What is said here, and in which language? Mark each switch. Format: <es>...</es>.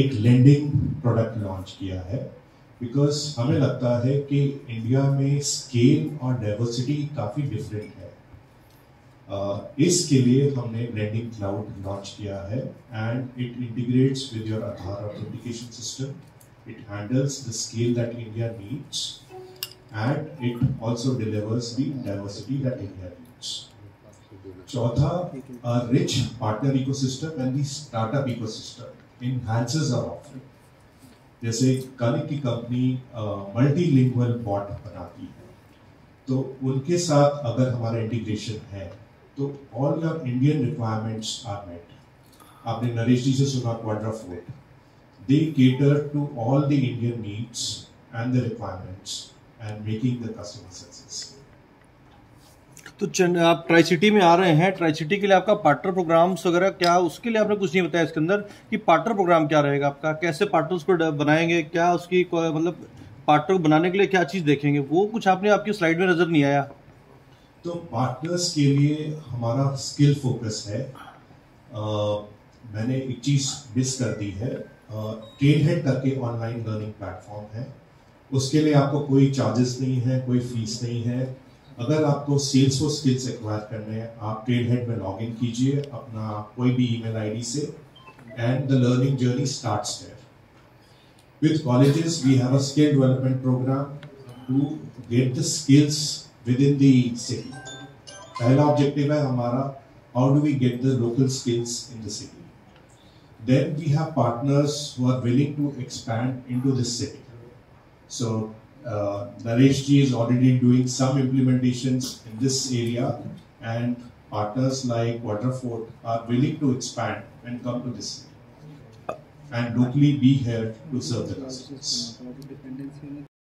<hi>एक lending product launch किया है बिकॉज हमें लगता है कि इंडिया में स्केल और डाइवर्सिटी काफ़ी डिफरेंट है। इसके लिए हमने लेंडिंग क्लाउड लॉन्च किया है</hi> <en>And it integrates with your Aadhaar authentication system. It handles the scale that India needs and it also delivers the diversity that India needs. Chautha, a rich partner ecosystem and the startup ecosystem enhances our offering.</en> <hi>जैसे कनिक की company multilingual bot बनाती है, तो उनके साथ अगर हमारा इंटीग्रेशन है तो</hi> <en>All your Indian requirements are met.</en> <hi>आपने नरेश जी से सुना क्वाड्राफोर्ट.</hi> <en>They cater to all the Indian needs and the requirements and making the customer successful.</en> <hi>तो आप ट्राई सिटी में आ रहे हैं, ट्राई सिटी के लिए आपका पार्टनर प्रोग्राम्स वगैरह क्या, उसके लिए आपने कुछ नहीं बताया इसके अंदर कि पार्टनर प्रोग्राम क्या रहेगा आपका, कैसे पार्टनर्स को बनाएंगे, क्या उसकी मतलब पार्टनर को बनाने के लिए क्या चीज़ देखेंगे, वो कुछ आपने आपकी स्लाइड में नज़र नहीं आया. तो पार्टनर्स के लिए हमारा स्किल फोकस है. मैंने एक चीज़ मिस कर दी है. ट्रेनहेड करके ऑनलाइन लर्निंग प्लेटफॉर्म है, उसके लिए आपको कोई चार्जेस नहीं है, कोई फीस नहीं है. अगर आपको सेल्सफोर्स स्किल्स एक्वायर करने हैं, आप ट्रेनहेड में लॉग इन कीजिए अपना कोई भी ईमेल आईडी से</hi> <en>And the learning journey starts there. With colleges we have a skill development programme to get the skills with in the city.</en> <hi>पहला ऑब्जेक्टिव है हमारा,</hi> <en>How do we get the local skills in the city. Then we have partners who are willing to expand into this city. So Naresh ji is already doing some implementations in this area, and partners like Quadrafort are willing to expand and come to this city and locally be here to serve the customers.</en>